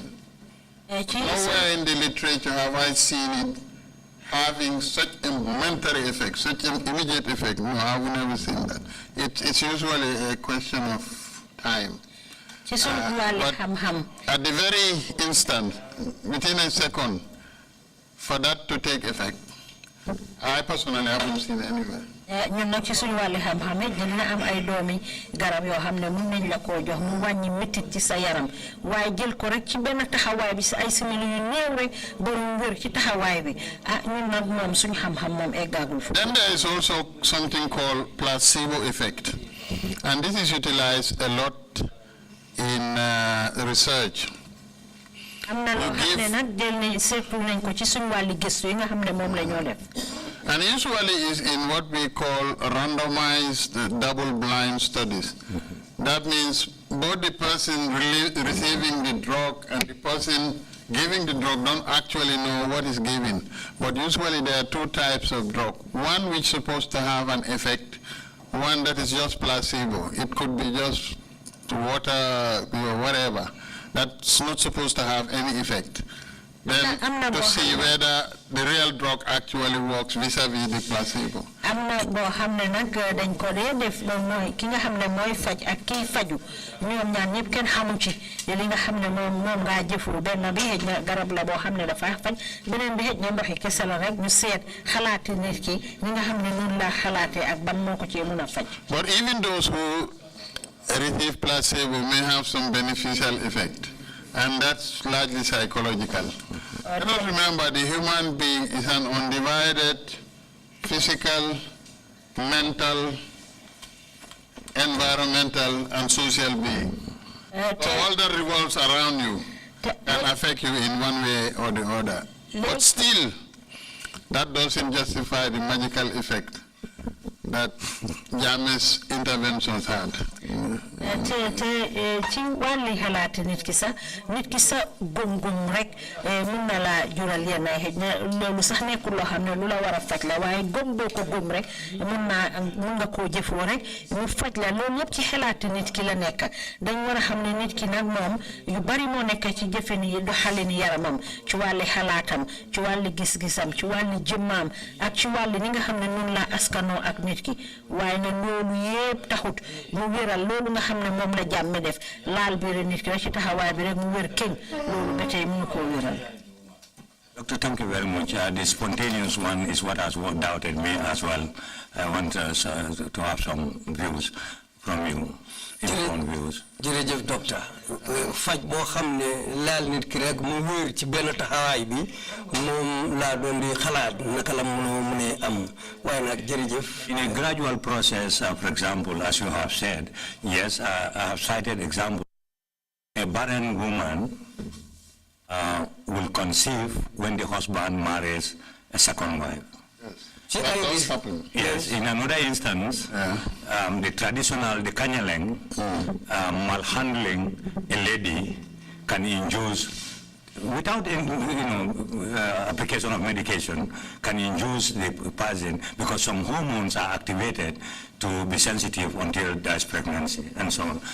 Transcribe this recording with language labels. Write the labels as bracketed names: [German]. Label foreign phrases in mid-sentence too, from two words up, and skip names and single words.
[English] Nowhere in the literature have I seen it having such a momentary effect, such an immediate effect. No, I've never seen that. It's usually a question of time. But at the very instant, within a second, for that to take effect, I personally haven't seen anywhere. [Wolof] ñun nag ci suñu wàlli xam-xam it dina am ay doomi garab yoo xam ne mun nañ la koo jox mu wàññi métit ci sa yaram waaye jël ko rek ci benn taxawaay bi si ay simili yu néew rek borom wér ci taxawaay bi ñun nag moom suñu xam-xam moom eggaagul fu. [English] Then there is also something called placebo effect, and this is utilized a lot in research. [Wolof] am na loo xam ne nag jël nañ seetlu nañ ko ci suñu wàlli gëstu yi nga xam ne moom la ñoo def. [English] And usually is in what we call randomized double-blind studies. That means both the person receiving the drug and the person giving the drug don't actually know what is given. But usually there are two types of drug. One which is supposed to have an effect, one that is just placebo. It could be just water or whatever. That's not supposed to have any effect. Then to see whether the real drug actually works vis-a-vis the placebo. [Wolof] Amna bo xamne nak dañ ko def moy ki nga xamne moy faj ak ki faju ñoom ñaan ñep ken xamu ci li nga xamne mom nga jëfu ben bi hej na garab la bo xamne dafa faj benen bi hej na ndoxi kessa la rek ñu seet xalaati nit ki ñi nga xamne non la xalaate ak ban moko ci mëna faj. [English] But even those who receive placebo may have some beneficial effect. And that's largely psychological. Let us remember the human being is an undivided physical, mental, environmental, and social being. So all that revolves around you can affect you in one way or the other. But still, that doesn't justify the magical effect that Jammeh's interventions had. [Wolof] ci wàlli xalaat nit ki sa gum rek mun na la jural yenn ay xëj na loolu sax nekkul loo xam ne lu la war a faj la waaye gum boo ko gum rek mun nga koo jëfoo rek mu faj la loolu yëpp ci xalaat nit ki la nekk dañ war a xam ne nit ki nag moom yu bari moo nekk ci jëfe ni doxalin yaramam ci wàlli xalaatam ci wàlli gis-gisam ci wàlli jëmmaam ak ci wàlli ni nga xam ne noonu la askanoo ak nit ki waaye na loolu yëpp taxut mu wéral loolu nga xam ne moom la jàmme def laal biir nit ki rek ci taxawaay bi rek mu wér kéñ loolu ba tey mënu koo wéral. [English] Doctor, thank you very much. The spontaneous one is what has doubted me as well. I want to have some views from you. [Wolof] jërëjëf docteur faj boo xam ne laal nit ki rek mu wér ci benn taxawaay bi moom laa doon di xalaat naka la mënee am waaye nag jërëjëf. [English] In a gradual process, for example, as you have said, yes, I have cited example. A barren woman will conceive when the husband marries a second wife. That does happen. Yes, in another instance, the traditional, the Kanyaleng, malhandling a lady can induce, without application of medication, can induce the person because some hormones are activated to be sensitive until there's pregnancy and so on.